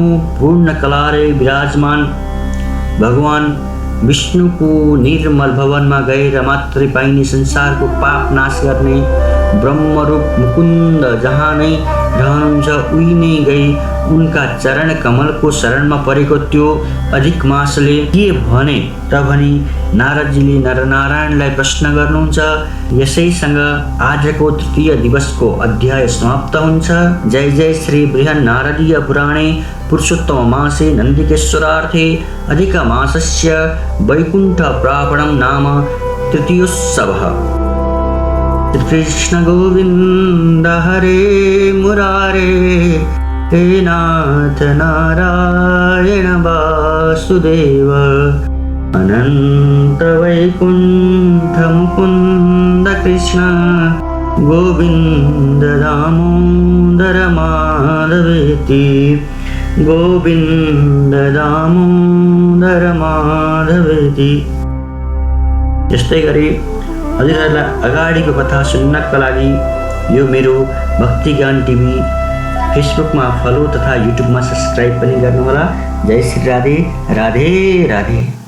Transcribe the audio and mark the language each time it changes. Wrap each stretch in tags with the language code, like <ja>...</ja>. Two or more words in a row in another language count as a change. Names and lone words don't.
<ne>पूर्ण कलाले विराजमान भगवान विष्णुको निर्मल भवनमा गएर मात्रै पाइने संसारको पाप नाश गर्ने ब्रह्मरूप मुकुन्द जहाँ नै रहनुहुन्छ उही नै गई उनका चरण कमलको शरणमा परेको त्यो अधिक मासले के भने त भनी नारदजीले नरनारायणलाई प्रश्न गर्नुहुन्छ। यसैसँग आजको तृतीय दिवसको अध्याय समाप्त हुन्छ।</ne> <sa>जय जय श्री बृहन् नारदीय पुराणे पुरुषोत्तम मासे नन्दिकेश्वरार्थे अधिक मासस्य वैकुण्ठ प्रापणं नाम तृतीयोत्सवः। कृष्ण गोविंद हरे मुरारे, हे नाथ नारायण वासुदेव, अनंत वैकुंठ मुकुंद कृष्ण गोविंद दामोदर माधवेति, गोविंद दामोदर माधवेति।</sa> <ne>यस्तै गरी हजुरहरूलाई अगाडिको कथा सुन्नका लागि यो मेरो भक्ति ज्ञान टिभी फेसबुकमा फलो तथा युट्युबमा सब्सक्राइब पनि गर्नुहोला। जय श्री राधे राधे राधे।</ne>